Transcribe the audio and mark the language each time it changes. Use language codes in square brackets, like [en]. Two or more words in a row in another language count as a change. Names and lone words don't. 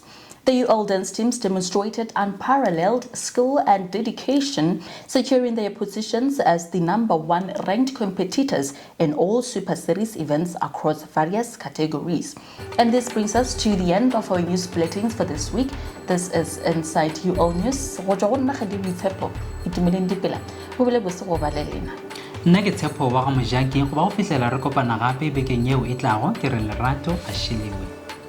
[en] The UL dance teams demonstrated unparalleled skill and dedication, securing their positions as the #1 ranked competitors in all Super Series events across various categories. And this brings us to the end of our news bulletins for this week. This is Inside UL News. [nso] Nna ke Tshepo wa ga Mojaki go ba go fihlela re kopana gape bekeng eo e tlago ke re Lerato a Shelewe.